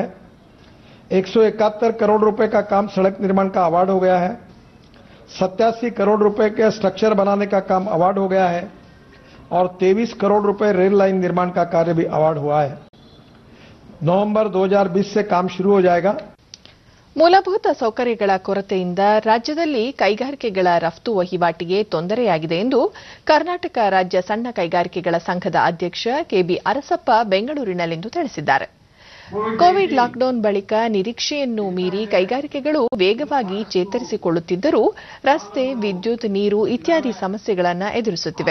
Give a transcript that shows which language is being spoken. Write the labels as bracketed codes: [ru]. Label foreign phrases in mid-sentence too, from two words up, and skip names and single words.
[hi] 171 करोड़ रुपए का काम सड़क निर्माण का अवार्ड हो गया है. 87 करोड़ रुपए के स्ट्रक्चर बनाने का काम अवार्ड हो गया है और 23 करोड़ रुपए रेल लाइन निर्माण का कार्य भी अवार्ड हुआ है. नवंबर 2020 से काम शुरू हो जाएगा. [kn] ಮೂಲಭೂತ ಸೌಕರ್ಯಗಳ ಕೊರತೆಯಿಂದ ರಾಜ್ಯದಲ್ಲಿ ಕೈಗಾರಿಕೆಗಳ ರಫ್ತು ವಹಿವಾಟಿಗೆ ತೊಂದರೆಯಾಗಿದೆ ಎಂದು ಕರ್ನಾಟಕ ರಾಜ್ಯ ಸಣ್ಣ ಕೈಗಾರಿಕೆಗಳ ಸಂಘದ ಅಧ್ಯಕ್ಷ ಕೆಬಿ ಅರಸಪ್ಪ ಬೆಂಗಳೂರಿನಲ್ಲಿಂದು ತಿಳಿಸಿದ್ದಾರೆ. ಕೋವಿಡ್ ಲಾಕ್ಡೌನ್ ಬಳಿಕ ನಿರೀಕ್ಷೆಯನ್ನು ಮೀರಿ ಕೈಗಾರಿಕೆಗಳು ವೇಗವಾಗಿ ಚೇತರಿಸಿಕೊಳ್ಳುತ್ತಿದ್ದರೂ ರಸ್ತೆ, ವಿದ್ಯುತ್, ನೀರು ಇತ್ಯಾದಿ ಸಮಸ್ಯೆಗಳನ್ನು ಎದುರಿಸುತ್ತಿವೆ.